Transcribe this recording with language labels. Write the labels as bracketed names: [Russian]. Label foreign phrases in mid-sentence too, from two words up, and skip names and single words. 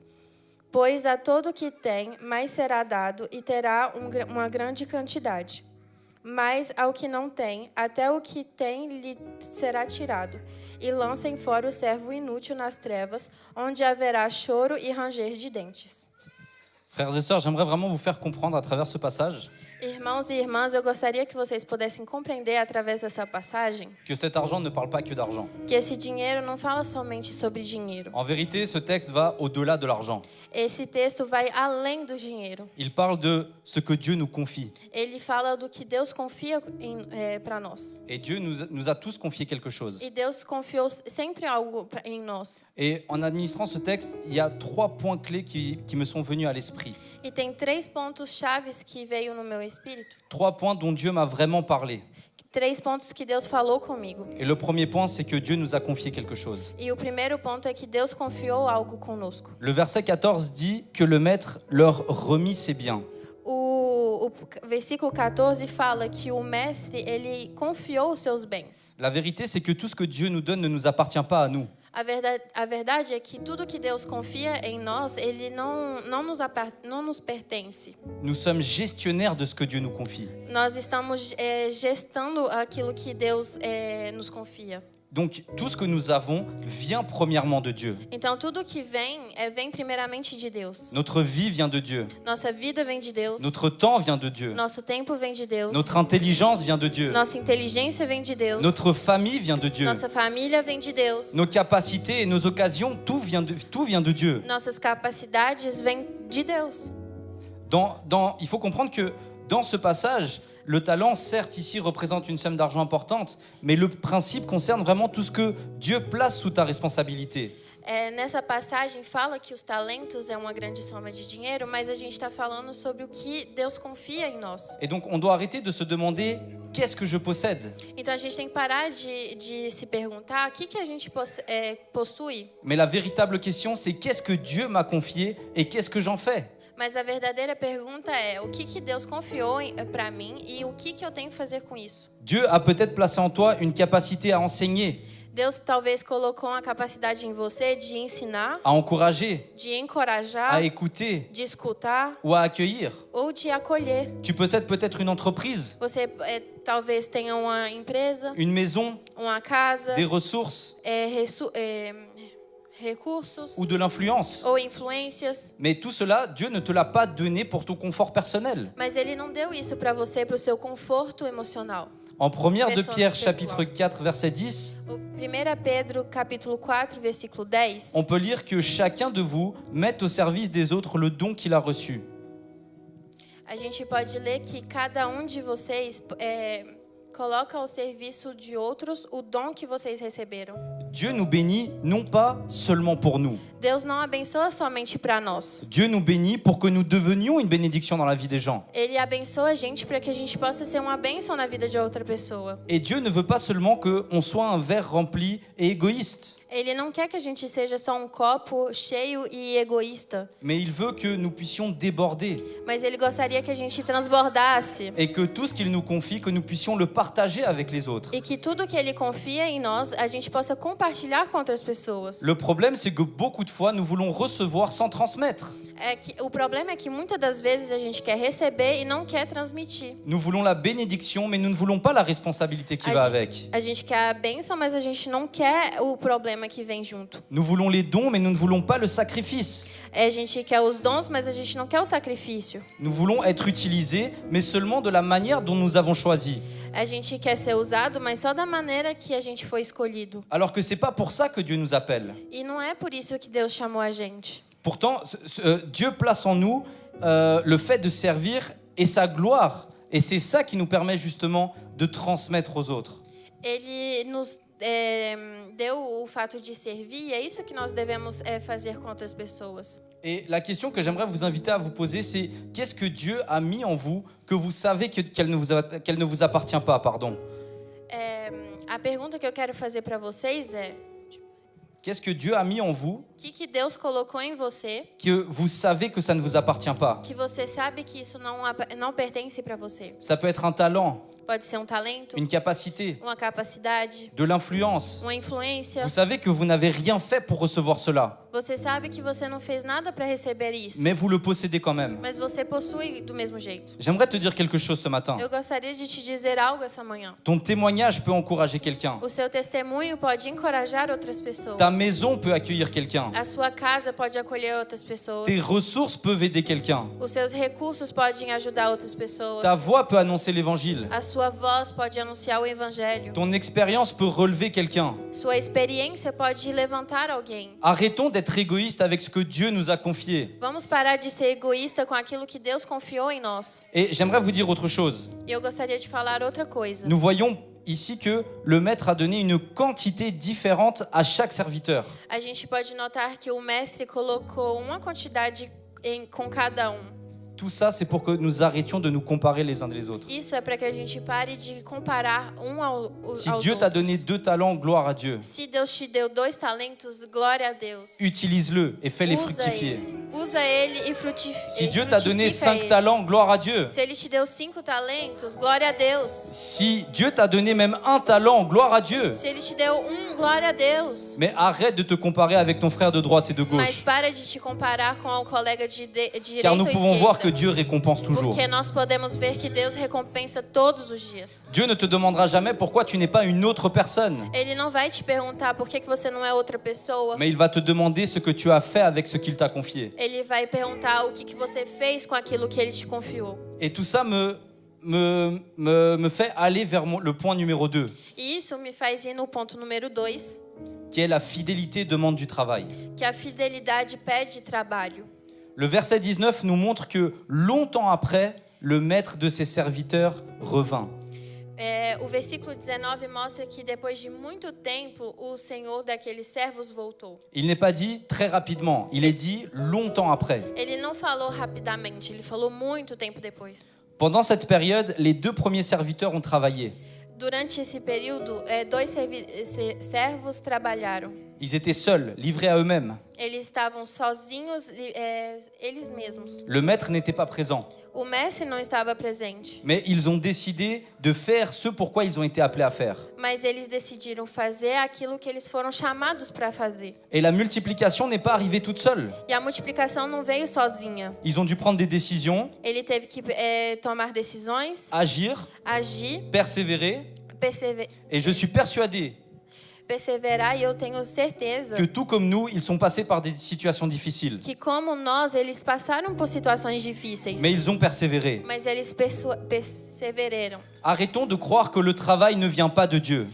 [Portuguese] Pois a todo o que tem, mais será dado e terá uma grande quantidade. Mas ao que não tem, até o que tem lhe será tirado. E lancem fora o servo inútil nas trevas, onde haverá choro e ranger de dentes. [French] Frères et sœurs, j'aimerais vraiment vous faire comprendre à travers ce passage [Portuguese] Irmãos e irmãs, eu gostaria que vocês pudessem compreender através dessa passagem [French] que cet argent ne parle pas que d'argent. [Portuguese] que esse dinheiro não fala somente sobre dinheiro. [French] En vérité, ce texte va au-delà de l'argent. [Portuguese] Esse texto vai além do dinheiro. [French] Il parle de ce que Dieu nous confie. [Portuguese] Ele fala do que Deus confia para nós. [French] Et Dieu nous a tous confié quelque chose. [Portuguese] E Deus confiou sempre algo em nós. [French] Et en administrant ce texte, il y a 3 points clés qui me sont venus à l'esprit. [Portuguese] E tem 3 pontos chaves que veio no meu espírito. [French] 3 points dont Dieu m'a vraiment parlé. [Portuguese] 3 pontos que Deus falou comigo. [French] Et le premier point, c'est que Dieu nous a confié quelque chose. [Portuguese] E o primeiro ponto é que Deus confiou algo conosco. [French] Le verset 14 dit que le maître leur remit ses biens. [Portuguese] O versículo 14 fala que o mestre, ele confiou os seus bens. [French] La vérité, c'est que tout ce que Dieu nous donne ne nous appartient pas à nous. [Portuguese] A verdade é que tudo que Deus confia em nós, ele não nos pertence. [French] Nous sommes gestionnaires de ce que Dieu nous confie. [Portuguese] Nós estamos gestando aquilo que Deus nos confia. [French] Donc tout ce que nous avons vient premièrement de Dieu. [Portuguese] Então tudo que vem primeiramente de Deus. [French] Notre vie vient de Dieu. [Portuguese] Nossa vida vem de Deus. [French] Notre temps vient de Dieu. [Portuguese] Nosso tempo vem de Deus. [French] Notre intelligence vient de Dieu. [Portuguese] Nossa inteligência vem de Deus. [French] Notre famille vient de Dieu. [Portuguese] Nossa família vem de Deus. [French] Nos capacités et nos occasions, tout vient de Dieu. [Portuguese] Nossas capacidades vêm de Deus. [French] Il faut comprendre que dans ce passage, le talent, certes, ici, représente une somme d'argent importante, mais le principe concerne vraiment tout ce que Dieu place sous ta responsabilité. [Portuguese] Nessa passagem fala que os talentos é uma grande soma de dinheiro, mas a gente está falando sobre o que Deus confia em nós. [French] Et donc, on doit arrêter de se demander « Qu'est-ce que je possède ?» [Portuguese] Então a gente tem que parar de se perguntar o que a gente possui. [French] Mais la véritable question, c'est « Qu'est-ce que Dieu m'a confié et qu'est-ce que j'en fais ?» [Portuguese] Mas a verdadeira pergunta é o que Deus confiou para mim e o que eu tenho que fazer com isso. [French] Dieu a peut-être placé en toi une capacité à enseigner, [Portuguese] Deus talvez colocou uma capacidade em você de ensinar, [French] à encourager, [Portuguese] de encorajar, [French] à écouter [Portuguese] de escutar [French] ou à accueillir. [Portuguese] ou de acolher. [French] Tu possèdes peut-être une entreprise, [Portuguese] Você talvez tenha uma empresa, [French] une maison, [Portuguese] uma casa, [French] des ressources [Portuguese] recursos [French] ou de l'influence. [Portuguese] ou influências. [French] Mais tout cela, Dieu ne te l'a pas donné pour ton confort personnel. [Portuguese] Mas Ele não deu isso para você, para o seu conforto emocional. [French] En 1 de Pierre, [Portuguese] Pessoal. [French] chapitre 4, verset 10, [Portuguese] O 1 Pedro, capítulo 4, versículo 10, [French] on peut lire que chacun de vous mette au service des autres le don qu'il a reçu. [Portuguese] a gente pode ler que cada de vocês coloca ao serviço de outros o dom que vocês receberam. [French] Dieu nous bénit non pas seulement pour nous. [Portuguese] Deus não abençoa somente para nós. [French] Dieu nous bénit pour que nous devenions une bénédiction dans la vie des gens. [Portuguese] Ele abençoa a gente para que a gente possa ser uma bênção na vida de outra pessoa. [French] Et Dieu ne veut pas seulement qu'on soit un verre rempli et égoïste, [Portuguese] Ele não quer que a gente seja só um copo cheio e egoísta, [French] mais il veut que nous puissions déborder [Portuguese] mas Ele gostaria que a gente transbordasse [French] et que tout ce qu'il nous confie, que nous puissions le partager avec les autres. [Portuguese] e que tudo que Ele confia em nós, a gente possa compartilhar com outras pessoas. [French] Le problème, c'est que beaucoup de fois, nous voulons recevoir sans transmettre. [Portuguese] O problema é que muitas das vezes a gente quer receber e não quer transmitir. [French] Nous voulons la bénédiction, mais nous ne voulons pas la responsabilité qui va avec. [Portuguese] A gente quer a bênção, mas a gente não quer o problema que vem junto. [French] Nous voulons les dons, mais nous ne voulons pas le sacrifice. [Portuguese] A gente quer os dons, mas a gente não quer o sacrifício. [French] Nous voulons être utilisés, mais seulement de la manière dont nous avons choisi. [Portuguese] A gente quer ser usado, mas só da maneira que a gente foi escolhido. [French] Alors que c'est pas pour ça que Dieu nous appelle. [Portuguese] E não é por isso que Deus chamou a gente. [French] Pourtant, Dieu place en nous le fait de servir et sa gloire. Et c'est ça qui nous permet justement de transmettre aux autres. [Portuguese] Ele nos deu o fato de servir e é isso que nós devemos fazer com outras pessoas. [French] Et la question que j'aimerais vous inviter à vous poser, c'est qu'est-ce que Dieu a mis en vous que vous savez qu'elle ne vous appartient pas, pardon. [Portuguese] A pergunta que eu quero fazer para vocês é: [French] Qu'est-ce que Dieu a mis en vous [Portuguese] o que Deus colocou em você [French] que vous savez que ça ne vous appartient pas? [Portuguese] que você sabe que isso não pertence para você? [French] Ça peut être un talent, [Portuguese] Pode ser um talento, [French] une capacité, [Portuguese] uma capacidade, [French] de l'influence. [Portuguese] uma influência. [French] Vous savez que vous n'avez rien fait pour recevoir cela. [Portuguese] Você sabe que você não fez nada para receber isso, [French] mais vous le possédez quand même. [Portuguese] mas você possui do mesmo jeito. [French] J'aimerais te dire quelque chose ce matin. [Portuguese] Eu gostaria de te dizer algo essa manhã. [French] Ton témoignage peut encourager quelqu'un. [Portuguese] O seu testemunho pode encorajar outras pessoas. [French] Ta maison peut accueillir quelqu'un. [Portuguese] A sua casa pode acolher outras pessoas. [French] Tes ressources peuvent aider quelqu'un. [Portuguese] Os seus recursos podem ajudar outras pessoas. [French] Ta voix peut annoncer l'évangile. [Portuguese] A sua voz pode anunciar o evangelho. [French] Ton expérience peut relever quelqu'un. [Portuguese] Sua experiência pode levantar alguém. [French] Arrêtons d'être égoïstes avec ce que Dieu nous a confié. [Portuguese] Vamos parar de ser egoísta com aquilo que Deus confiou em nós. [French] Et j'aimerais vous dire autre chose. [Portuguese] E eu gostaria de falar outra coisa. [French] Nous voyons ici que le maître a donné une quantité différente à chaque serviteur. [Portuguese] A gente pode notar que o mestre colocou uma quantidade com cada [French] Tout ça, c'est pour que nous arrêtions de nous comparer les uns des autres. [Portuguese] Isso é para que a gente pare de comparar [French] Si [Portuguese] aos [French] Dieu t'a [Portuguese] outros. [French] donné 2 talents, gloire à Dieu. [Portuguese] Se Deus te deu 2 talentos, glória a Deus. [French] Utilise-le et fais-les [Portuguese] Usa [French] fructifier. [Portuguese] ele. Usa ele e frutifica. [French] Si Dieu t'a donné 5 talents, gloire à Dieu. [Portuguese] Se ele te deu 5 talentos, glória a Deus. [French] Si Dieu t'a donné même 1 talent, gloire à Dieu. [Portuguese] Se ele te deu glória a Deus. [French] Mais arrête de te comparer avec ton frère de droite et de [Portuguese] Mas [French] gauche. [Portuguese] para de te comparar com o colega de direita [French] Car [Portuguese] ou [French] nous pouvons voir que [Portuguese] esquerda. [French] Dieu récompense toujours. [Portuguese] Porque nós podemos ver que Deus recompensa todos os dias. [French] Dieu ne te demandera jamais pourquoi tu n'es pas une autre personne. [Portuguese] Ele não vai te perguntar por que você não é outra pessoa. [French] Mais il va te demander ce que tu as fait avec ce qu'il t'a confié. [Portuguese] Ele vai perguntar o que você fez com aquilo que ele te confiou. [French] Et tout ça me fait aller vers le point numéro 2, [Portuguese] E isso me faz ir no ponto número 2, [French] qui est la fidélité demande du travail. [Portuguese] que a fidelidade pede trabalho. [French] Le verset 19 nous montre que longtemps après, le maître de ses serviteurs revint. [Portuguese] O versículo 19 mostra que depois de muito tempo, o senhor daqueles servos voltou. [French] Il n'est pas dit très rapidement, il est dit longtemps après. [Portuguese] Ele não falou rapidamente, ele falou muito tempo depois. [French] Pendant cette période, les 2 premiers serviteurs ont travaillé. [Portuguese] Durante esse período, 2 servos trabalharam. [French] Ils étaient seuls, livrés à eux-mêmes. [Portuguese] Eles estavam sozinhos, eles mesmos. [French] Le maître n'était pas présent. [Portuguese] O mestre não estava presente, [French] Mais ils ont décidé de faire ce pourquoi ils ont été appelés à faire. [Portuguese] mas eles decidiram fazer aquilo que eles foram chamados para fazer. [French] Et la multiplication n'est pas arrivée toute seule. [Portuguese] E a multiplicação não veio sozinha. [French] Ils ont dû prendre des décisions, [Portuguese] Ele teve que tomar decisões, [French] agir, [Portuguese] agir, [French] persévérer. Et je suis persuadé [Portuguese] perseverar, e eu tenho certeza [French] que tout comme nous, ils sont passés par des situations difficiles. [Portuguese] que, como nós, eles passaram por situações difíceis, [French] Mais ils ont persévéré. [Portuguese] mas eles perseveraram. [French] Arrêtons de croire que le travail ne vient pas de Dieu.